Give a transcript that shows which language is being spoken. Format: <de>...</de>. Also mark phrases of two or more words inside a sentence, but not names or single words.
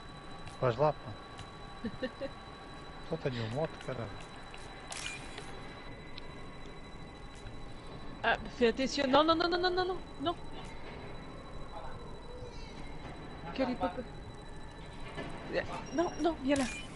<pt>Vais lá, pá. Só tenho um moto, caralho.</pt> <fr>Ah, fais attention. Non, non, non, non, non, non, non, non. Quel est papa? Non, non, viens là.</fr>